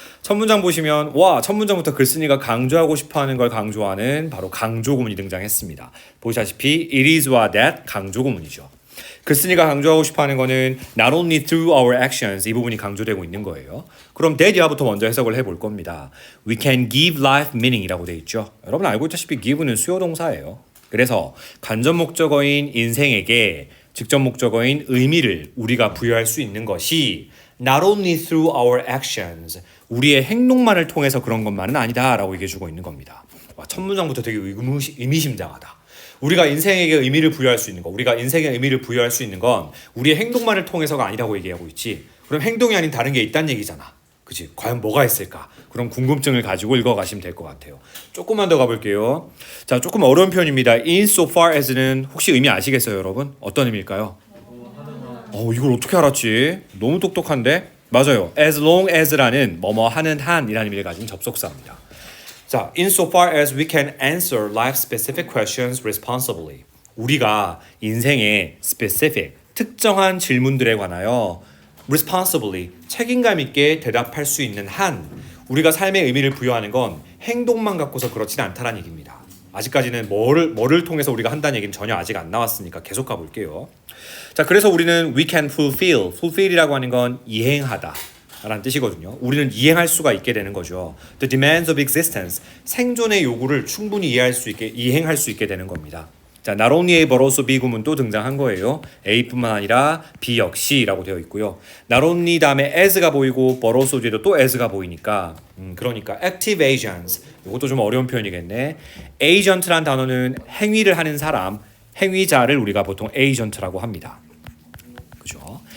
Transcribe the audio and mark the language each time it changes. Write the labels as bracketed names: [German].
[Korean] 첫 문장 보시면 와, 첫 문장부터 글쓴이가 강조하고 싶어하는 걸 강조하는 바로 강조 구문이 등장했습니다. 보시다시피 it is와 that 강조 구문이죠. 글쓴이가 강조하고 싶어하는 거는 [English] not only through our actions [Korean] 이 부분이 강조되고 있는 거예요. 그럼 that 이하부터 먼저 해석을 해볼 겁니다. [English] We can give life meaning [Korean] 이라고 돼 있죠. 여러분 알고 있다시피 give는 수요 동사예요. 그래서 간접 목적어인 인생에게 직접 목적어인 의미를 우리가 부여할 수 있는 것이 [English] not only through our actions [Korean] 우리의 행동만을 통해서 그런 것만은 아니다라고 얘기해주고 있는 겁니다. 와, 첫 문장부터 되게 의미심장하다. 우리가 인생에게 의미를 부여할 수 있는 거, 우리가 인생에 의미를 부여할 수 있는 건 우리의 행동만을 통해서가 아니라고 얘기하고 있지. 그럼 행동이 아닌 다른 게 있다는 얘기잖아. 그치? 과연 뭐가 있을까? 그런 궁금증을 가지고 읽어가시면 될 것 같아요. 조금만 더 가볼게요. 자, 조금 어려운 표현입니다. [English] In so far as [Korean] 는 혹시 의미 아시겠어요, 여러분? 어떤 의미일까요? 이걸 어떻게 알았지? 너무 똑똑한데? 맞아요. [English] As long as [Korean] 라는 뭐뭐 하는 한이라는 의미를 가진 접속사입니다. [English] 자, in so far as we can answer life-specific questions responsibly. [Korean] 우리가 인생의 specific, 특정한 질문들에 관하여 responsibly, 책임감 있게 대답할 수 있는 한 우리가 삶의 의미를 부여하는 건 행동만 갖고서 그렇지는 않다는 얘기입니다. 아직까지는 뭐를 통해서 우리가 한다는 얘기는 전혀 아직 안 나왔으니까 계속 가볼게요. 자, 그래서 우리는 [English] we can fulfill [Korean] 이라고 하는 건 이행하다 라는 뜻이거든요. 우리는 이행할 수가 있게 되는 거죠. [English] The demands of existence, [Korean] 생존의 요구를 충분히 이행할 수 있게 되는 겁니다. 자, [English] not only A but also B [Korean] 구문도 등장한 거예요. A뿐만 아니라 B 역시라고 되어 있고요. [English] not only [Korean] 다음에 as가 보이고 [English] but also [Korean] 뒤에도 또 as가 보이니까 그러니까 active agents 이것도 좀 어려운 표현이겠네. agent란 단어는 행위를 하는 사람, 행위자를 우리가 보통 agent라고 합니다. 그죠?